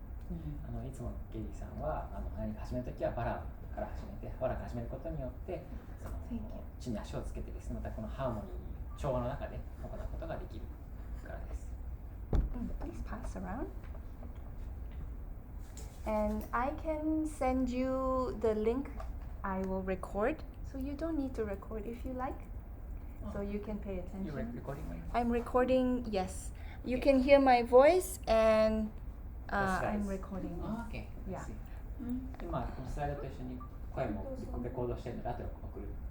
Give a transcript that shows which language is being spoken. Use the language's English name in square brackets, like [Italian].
[Japanese] いつもゲリーさんは何か始めるときはバラから始めて、バラから始めることによって地に足をつけてですね、またこのハーモニー、調和の中で行うことができるからです。 [English] Please pass around. And I can send you the link I will record. So you don't need to record if you like. So you can pay attention. You're recording right now? I'm recording, yes. You can hear my voice and I'm recording. Okay. Yeah. [Japanese] 今このスライドと一緒に声もレコードしてるので後で送る。